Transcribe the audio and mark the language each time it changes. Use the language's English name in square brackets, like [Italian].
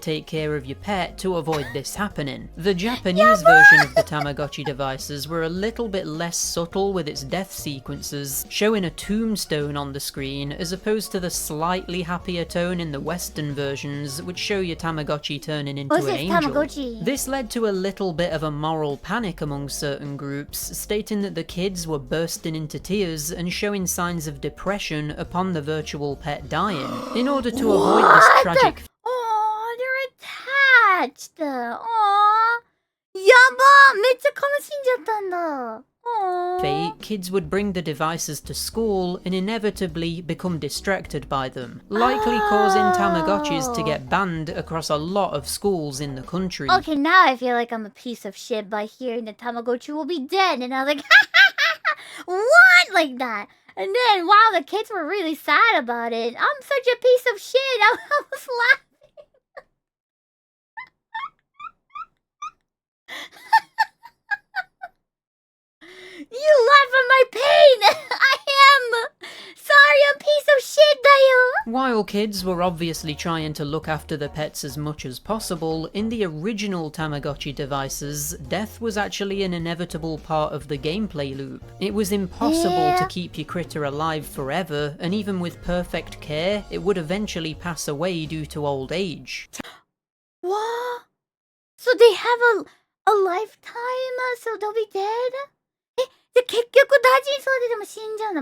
[English] take care of your pet to avoid this happening. The Japanese version of the Tamagotchi devices were a little bit less subtle with its death sequences, showing a tombstone on the screen as opposed to the slightly happier tone in the Western versions, which show your Tamagotchi turning into an angel. Tamagotchi. This led to a little bit of a moral panic among certain groups, stating that the kids were bursting into tears and showing signs of depression upon the virtual pet dying. In order to avoid this tragic Oh, they're attached. [Japanese] Oh, やば、めっちゃ悲しんじゃったんだ。 [English] Oh. fate, kids would bring the devices to school and inevitably become distracted by them, likely causing Tamagotchis to get banned across a lot of schools in the country. Okay, now I feel like I'm a piece of shit by hearing that Tamagotchi will be dead, and I was like, what? Like that. And then, wow, the kids were really sad about it. I'm such a piece of shit. I was laughing. You laugh at my pain! I am! Sorry, I'm a piece of shit, dayo! While kids were obviously trying to look after the pets as much as possible, in the original Tamagotchi devices, death was actually an inevitable part of the gameplay loop. It was impossible to keep your critter alive forever, and even with perfect care, it would eventually pass away due to old age. What? So they have a lifetime, so they'll be dead? [Japanese] で、結局大事に育てても死んじゃうの。